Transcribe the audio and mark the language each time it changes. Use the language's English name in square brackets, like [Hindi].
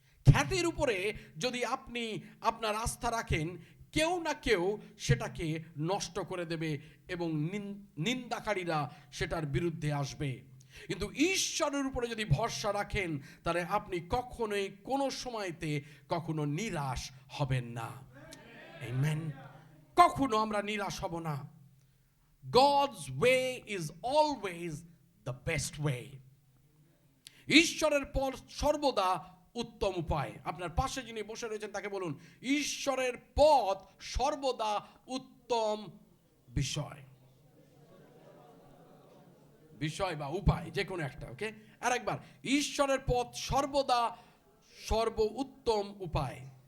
[Bangla] খ্যাতির উপরে যদি আপনি আপনার আস্থা রাখেন, কেউ না কেউ সেটাকে নষ্ট করে দেবে এবং নিন্দাকারীরা সেটার বিরুদ্ধে আসবে। কিন্তু ঈশ্বরের উপরে যদি ভরসা রাখেন, তাহলে আপনি কখনোই কোনো সময়তে কখনো নিরাশ হবেন না। আমেন। কখনো আমরা নিরাশ হব না। [English] God's way is always the best way. [Bangla] ঈশ্বরের পথ সর্বদা উত্তম উপায়। আপনার পাশে যিনি বসে রয়েছেন তাকে বলুন, ঈশ্বরের পথ সর্বদা উত্তম বিষয়। বিষয় বা উপায় যে কোনো একটা, ওকে? আরেকবার, ঈশ্বরের পথ সর্বদা সর্বোত্তম উপায়।